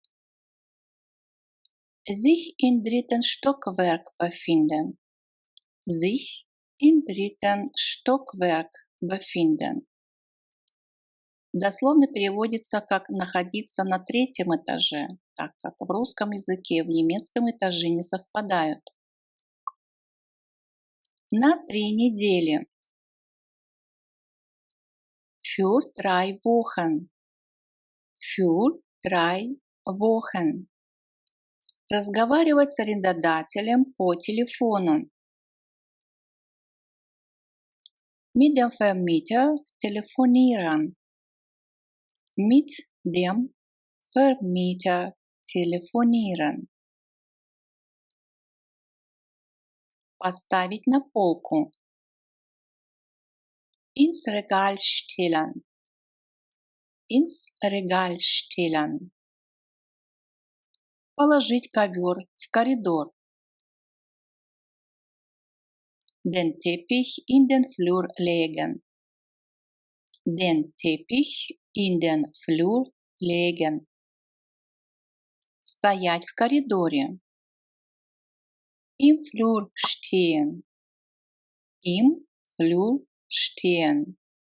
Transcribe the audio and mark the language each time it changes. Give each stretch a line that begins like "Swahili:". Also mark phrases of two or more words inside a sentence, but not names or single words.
German: Sich im 3. Stockwerk befinden. Sich im 3. Stockwerk befinden.
Russian: Дословно переводится как «находиться на 3-м этаже», так как в русском языке в немецком этаже не совпадают. На 3 недели.
German: Für 3 Wochen. Für 3 Wochen.
Russian: Разговаривать с арендодателем по телефону.
German: Mit dem Vermieter telefonieren. Mit dem Vermieter telefonieren.
Russian: Поставить на полку.
German: Ins Regal stellen. Ins Regal stellen.
Russian: Положить ковер в коридор.
German: Den Teppich in den Flur legen. Den Teppich in den Flur legen.
Russian: Стоять в коридоре.
German: Im Flur stehen. Im Flur stehen.